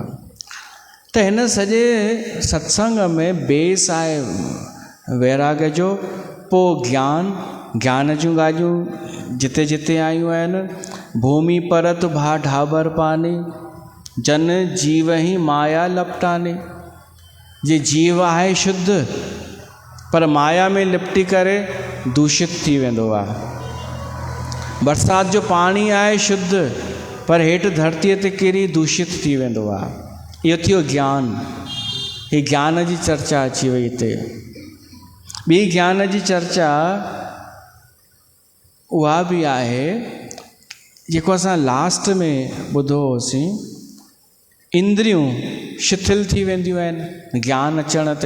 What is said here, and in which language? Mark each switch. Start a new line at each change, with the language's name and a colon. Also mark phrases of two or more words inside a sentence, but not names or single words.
Sindhi: त हिन सॼे सत्संग में बेस आहे वैराग जो, पोइ ज्ञान जूं ॻाल्हियूं जिते जिते आयूं आहिनि।
Awadhi: भूमि परत भा ढाबर पानी, जन जीव ही माया लपटानी।
Sindhi: जे जीव आहे शुद्ध पर माया में लिपटी करे दूषित थी वेंदो आहे। बरसात जो पाणी आहे शुद्ध पर हेठि धरतीअ ते किरी दूषित थी वेंदो आहे। इहो थियो ज्ञान। ही ज्ञान जी चर्चा अची वई हिते। ॿी ज्ञान जी चर्चा उहा बि आहे जेको असां लास्ट में ॿुधो होसीं, इंद्रियूं शिथिल थी वेंदियूं आहिनि ज्ञान अचण ते।